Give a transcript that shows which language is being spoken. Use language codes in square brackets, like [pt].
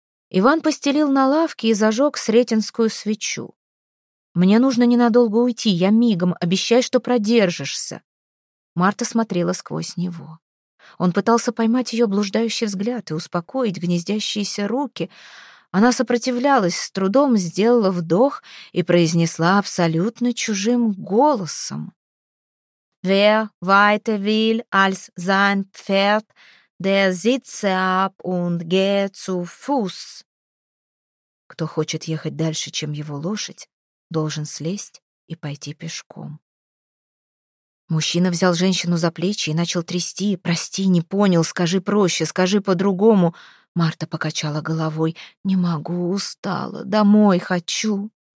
[ru] Иван постелил на лавке и зажег сретенскую свечу. «Мне нужно ненадолго уйти, я мигом, обещай, что продержишься!» Марта смотрела сквозь него. Он пытался поймать ее блуждающий взгляд и успокоить гнездящиеся руки. Она сопротивлялась, с трудом сделала вдох и произнесла абсолютно чужим голосом: [de] «Wer weiter will als sein Pferd, der sitze ab und geht zu Fuß». [ru] «Кто хочет ехать дальше, чем его лошадь, должен слезть и пойти пешком». Мужчина взял женщину за плечи и начал трясти. «Прости, не понял, скажи проще, скажи по-другому». Марта покачала головой. «Не могу, устала, домой хочу».